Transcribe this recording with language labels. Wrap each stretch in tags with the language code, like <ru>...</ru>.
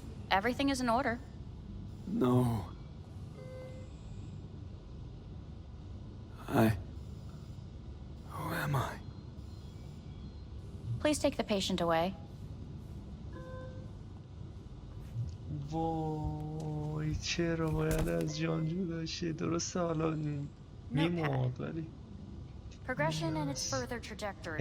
<en>Everything is in order. No. Who am I? Please take the patient away.</en> <fa>وای چرا باید از جان جدا شه؟ درسته حالا میمرد ولی</fa> <en>Progression and its further trajectory</en>